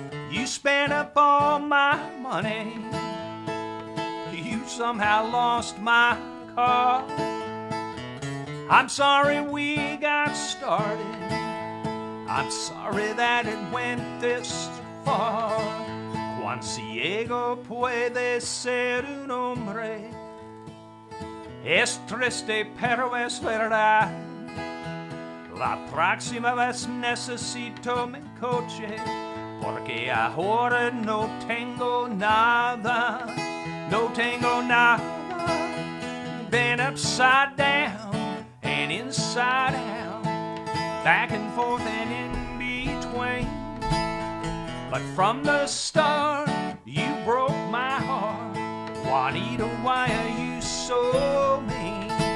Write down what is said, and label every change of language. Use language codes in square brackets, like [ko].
[en] You spent up all my money. You somehow lost my car. I'm sorry we got started. I'm sorry that it went this far. [es] Cuán ciego puede ser un hombre. Es triste pero es verdad. La próxima vez necesito mi coche, porque ahora no tengo nada. No tengo nada. [en] Been upside down and inside out, back and forth and in between. But from the start, you broke my heart. Juanita, why are you so mean?